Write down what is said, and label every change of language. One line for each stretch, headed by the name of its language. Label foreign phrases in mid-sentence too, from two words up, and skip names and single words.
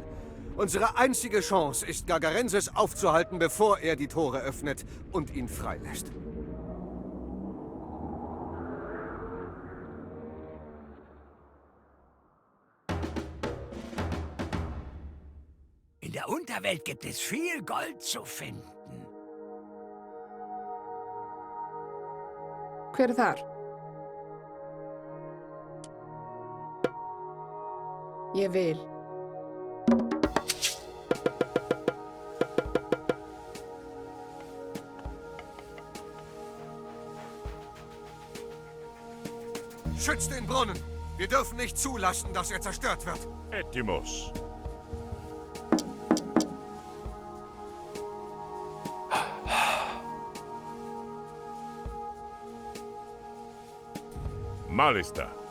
German: Unsere einzige Chance ist, Gagarensis aufzuhalten, bevor er die Tore öffnet und ihn freilässt. In der Unterwelt gibt es viel Gold zu finden.
Icelandic: Hver er þar? Ég vil.
German: Schützt den Brunnen! Wir dürfen nicht zulassen, dass er zerstört wird.
Greek: Έτοιμος. Μάλιστα.